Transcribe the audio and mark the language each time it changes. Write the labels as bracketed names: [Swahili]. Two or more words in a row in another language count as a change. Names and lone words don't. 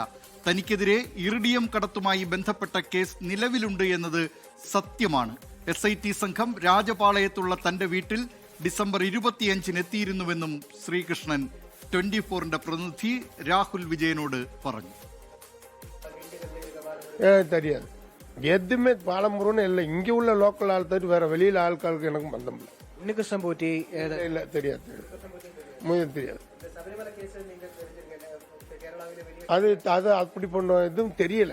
[Malayalam] തനിക്കെതിരെ ഇറിഡിയം കടത്തുമായി ബന്ധപ്പെട്ട കേസ് നിലവിലുണ്ട് എന്നത് സത്യമാണ്. SIT സംഘം രാജപാളയത്തുള്ള തന്റെ വീട്ടിൽ ഡിസംബർ 25-ന് എത്തിയിരുന്നുവെന്നും ശ്രീകൃഷ്ണൻ 24ന്റെ പ്രതിനിധി രാഹുൽ വിജയനോട് പറഞ്ഞു. [Tamil] தெரியாது எதுவுமே பாலமுருகன் இல்லை. இங்கே உள்ள லோக்கல் ஆள் தவிர வேற வெளியில ஆட்களுக்கு எனக்கும் பந்தம் இல்லை. உன்னிகிருஷ்ணன் போட்டி இல்லை தெரியாது தெரியாது. அது அது அப்படி பண்ண எதுவும் தெரியல.